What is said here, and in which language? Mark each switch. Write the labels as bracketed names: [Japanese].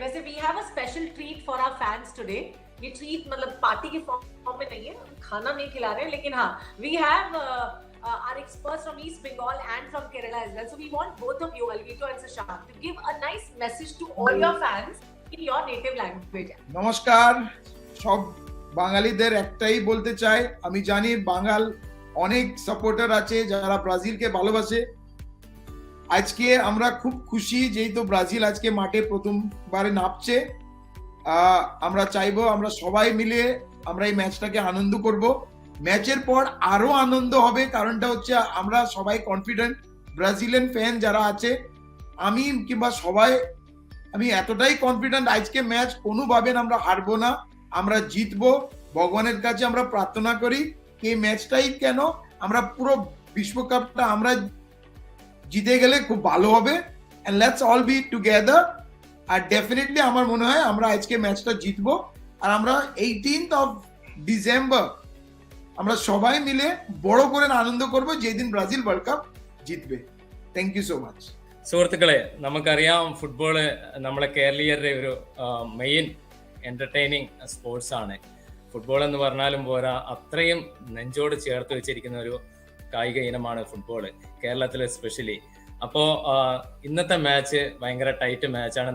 [English] वैसे we have a special treat for our fans today. [Hindi] ये treat मतलब party के फॉर्म में नहीं है, खाना नहीं खिला रहे हैं, लेकिन हाँ, [English] we have our experts from East Bengal and from Kerala as well. So we want both of you, Alvito and Sushanth, to give a nice message to all your fans in your native language. [Bangla] নমস্কার সব বাঙালিদের একটাই বলতে চাই, আমি জানি বাঙাল অনেক supporter আছে যারা ব্রাজিলকে ভালোবাসে। আজকে আমরা খুব খুশি যেহেতু ব্রাজিল আজকে মাঠে প্রথমবারে নামছে। আমরা চাইবো আমরা সবাই মিলে আমরা এই ম্যাচটাকে আনন্দ করব। ম্যাচের পর আরো আনন্দ হবে, কারণটা হচ্ছে আমরা সবাই কনফিডেন্ট। ব্রাজিলিয়ান ফ্যান যারা আছে, আমি কিংবা সবাই, আমি এতটাই কনফিডেন্ট আজকে ম্যাচ কোনোভাবে আমরা হারবো না, আমরা জিতবো। ভগবানের কাছে আমরা প্রার্থনা করি এই ম্যাচটাই কেন আমরা পুরো বিশ্বকাপটা আমরা জিতে গেলে খুব ভালো হবে। [English] and let's all be together [Bangla] আর definitely আমার মনে হয় আমরা আজকে ম্যাচটা জিতবো। আর আমরা 18th of December আমরা সবাই മിলে বড় করে আনন্দ করব যেদিন ব্রাজিൽ വേൾഡ് കപ്പ് জিতবে। [English] Thank you so much. [Malayalam] സുഹൃത്തുക്കളെ, നമുക്കറിയാം ഫുട്ബോള് നമ്മളെ കേരളീയരുടെ ഒരു മെയിൻ എന്റർടൈനിങ് സ്പോർട്സ് ആണ്. ഫുട്ബോൾ എന്ന് പറഞ്ഞാലും പോരാ, അത്രയും നെഞ്ചോട് ചേർത്ത് വെച്ചിരിക്കുന്ന ഒരു കായിക ഇനമാണ് ഫുട്ബോള്, കേരളത്തിൽ എസ്പെഷ്യലി. അപ്പോൾ ഇന്നത്തെ മാച്ച് ഭയങ്കര ടൈറ്റ് മാച്ചാണ്.